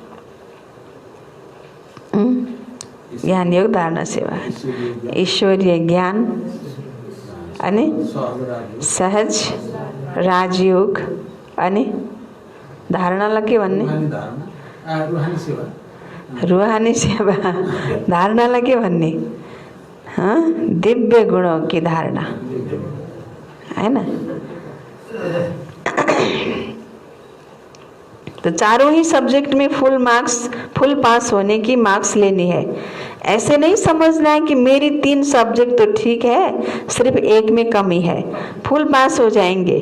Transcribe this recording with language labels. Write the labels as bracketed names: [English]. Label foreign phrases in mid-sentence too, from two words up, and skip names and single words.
[Nepali] ज्ञान, योग, धारणा, सेवा। ईश्वरीय ज्ञान अनि सहज राजयोग अनि धारणालाई के भन्ने? रूहानी सेवा। धारणालाई के भन्ने? [Hindi] दिव्य गुणों की धारणा, है ना? तो चारों ही सब्जेक्ट में [English] full pass [Hindi] होने की मार्क्स लेनी है। ऐसे नहीं समझना है कि मेरी 3 सब्जेक्ट तो ठीक है, सिर्फ एक में कमी है, [English] full pass [Hindi] हो जाएंगे।